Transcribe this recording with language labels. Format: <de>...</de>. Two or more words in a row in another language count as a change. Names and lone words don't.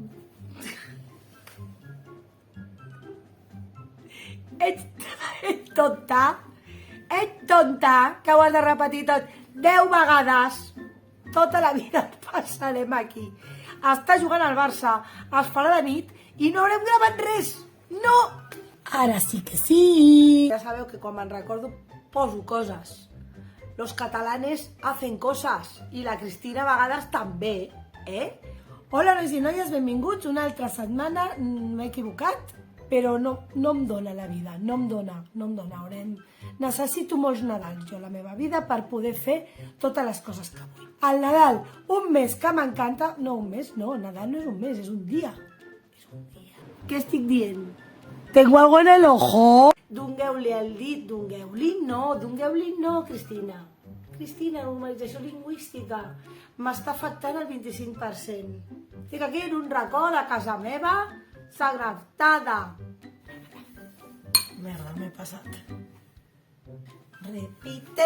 <ca>Ets tonta, que ho has de repetir tot 10 vegades. Tota la vida et passarem aquí. Està jugant al Barça, es farà de nit i no haurem gravat res. No! Ara sí que sí. Ja sabeu que quan me'n recordo poso coses.</ca> <es>Los catalanes hacen cosas</es> <ca>i la Cristina a vegades també, Hola, nois i noies, benvinguts. Una altra setmana, m'he equivocat, però no em dóna la vida, no em dóna. Necessito molts Nadals, jo, a la meva vida, per poder fer totes les coses que vull. El Nadal, un mes que m'encanta... No, un mes, no, Nadal no és un mes, és un dia. Què estic dient?</ca> <es>Tengo algo en el ojo.</es> <ca>Dongueu-li el dit, dongueu-li no, Cristina. Cristina, normalització lingüística. M'està afectant el 25%. Estic aquí en un racó de casa meva, segrestada. Merda, m'he passat. Repite.</ca>